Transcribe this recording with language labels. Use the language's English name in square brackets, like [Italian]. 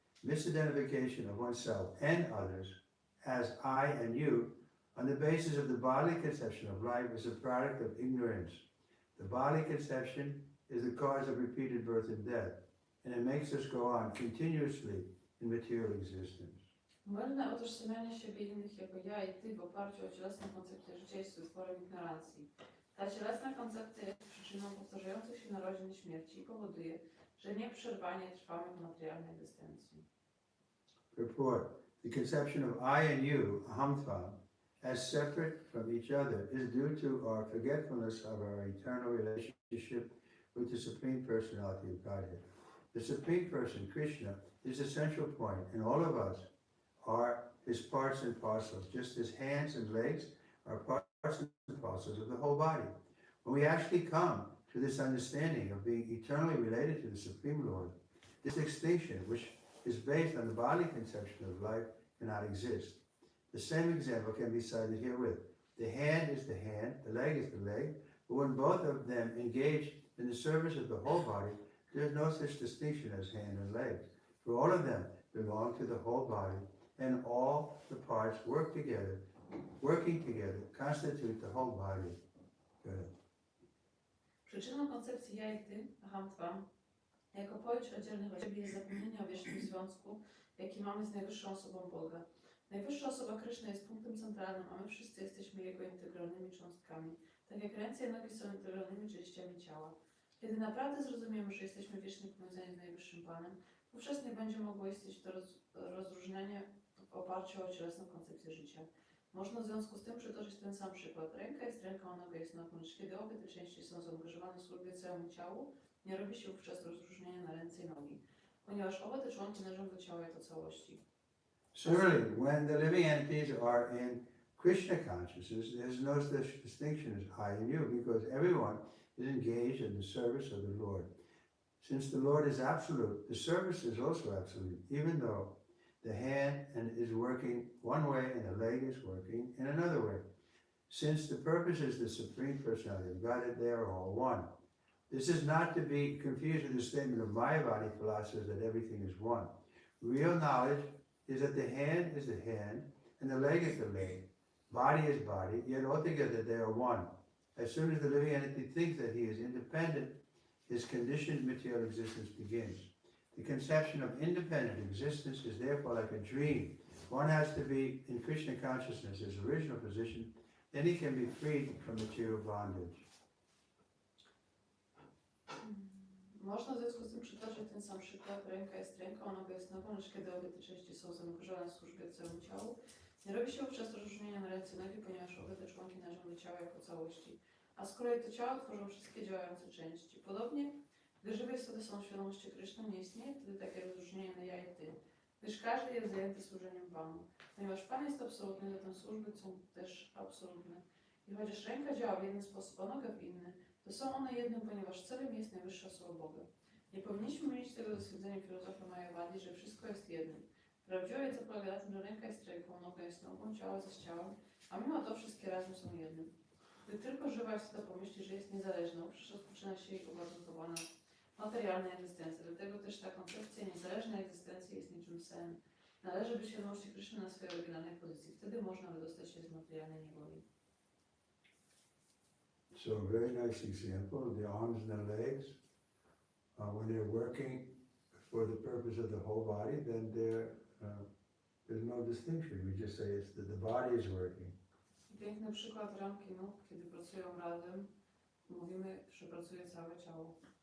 [English] Misidentification of oneself and others as I and you on the basis of the bodily conception of life is a product of ignorance. The bodily conception is the cause of repeated birth and death, and it makes us go on continuously in material existence. [Polish] Błędne utożsamianie siebie innych jako ja i ty w oparciu o cielesną koncepcję życia jest wytworem ignorancji. Ta cielesna koncepcja jest przyczyną powtarzających się narodzin i śmierci i powoduje, że nieprzerwanie trwamy w materialnej egzystencji. [English] Purport. The conception of I and you, ahamtvam, as separate from each other is due to our forgetfulness of our eternal relationship with the Supreme Personality of Godhead. The Supreme Person, Krishna, is the central point, and all of us are his parts and parcels, just as hands and legs are parts and parcels of the whole body. When we actually come to this understanding of being eternally related to the Supreme Lord, this distinction, which is based on the bodily conception of life, cannot exist. The same example can be cited herewith. The hand is the hand, the leg is the leg, but when both of them engage in the service of the whole body, there is no such distinction as hand and legs, for all of them belong to the whole body, and all the parts working together, constitute the whole body. Good. [Polish] Przyczyną koncepcji ja i ty, ahamtvam, jako pojęć oddzielnych od siebie jest zapomnienie o wiecznym związku, jaki mamy z najwyższą osobą Boga. Najwyższa osoba Kryszny jest punktem centralnym, a my wszyscy jesteśmy jego integralnymi cząstkami, tak jak ręce i nogi są integralnymi częściami ciała. Kiedy naprawdę zrozumiemy, że jesteśmy wiecznie powiązani z Najwyższym Panem, wówczas nie będzie mogło istnieć to rozróżnienie w oparciu o cielesną koncepcję życia. Można w związku z tym przytoczyć ten sam przykład. Ręka jest ręką, a noga jest nogą, lecz kiedy obie te części są zaangażowane w służbie całemu ciału, nie robi się wówczas rozróżnienia na ręce i nogi, ponieważ oba te członki należą do ciała jako całości. [English] Similarly, when the living entities are in Krishna consciousness, there's no such distinction as I and you, because everyone is engaged in the service of the Lord. Since the Lord is absolute, the service is also absolute, even though the hand is working one way and the leg is working in another way. Since the purpose is the Supreme Personality of God, they are all one. This is not to be confused with the statement of Mayavadi philosophers that everything is one. Real knowledge is that the hand is the hand and the leg is the leg. Body is body, yet altogether they are one. As soon as the living entity thinks that he is independent, his conditioned material existence begins. The conception of independent existence is therefore like a dream. One has to be in Krishna consciousness, his original position, then he can be freed from material bondage. [Polish] Można w związku z tym przytoczyć ten sam przykład. Ręka jest ręką, noga jest nogą, lecz kiedy obie te części są zaangażowane w służbę całemu ciału, nie robi się wówczas rozróżnienia na ręce i nogi, ponieważ obie te członki należą do ciała jako całości. A z kolei to ciało tworzą wszystkie działające części. Podobnie, gdy żywe istoty są świadomości Kryszny, nie istnieje wtedy takie rozróżnienie na ja i ty, gdyż każdy jest zajęty służeniem Panu. Ponieważ Pan jest absolutny, zatem służby są też absolutne. I chociaż ręka działa w jeden sposób, a noga w inny, to są one jednym, ponieważ celem jest najwyższa słowa Boga. Nie powinniśmy mieć tego do stwierdzenia filozofii Mayavadi, że wszystko jest jednym. Prawdziwa wiedza polega na tym, że ręka jest ręką, noga jest nogą, ciało jest ciałem, a mimo to wszystkie razem są jednym. Gdy tylko żywa istota pomyśli, że jest niezależna, wówczas rozpoczyna się jej uwarunkowana materialna egzystencja. Dlatego też ta koncepcja niezależnej egzystencji jest niczym sen. Należy być świadomości Kryszny na swojej oryginalnej pozycji. Wtedy można wydostać się z materialnej niewoli. [English] So a very nice example, the arms and the legs, when they're working for the purpose of the whole body, then there's no distinction. We just say it's the body is working. [Polish] Piękny przykład rąk i nóg, kiedy pracują razem, mówimy, że pracuje całe ciało.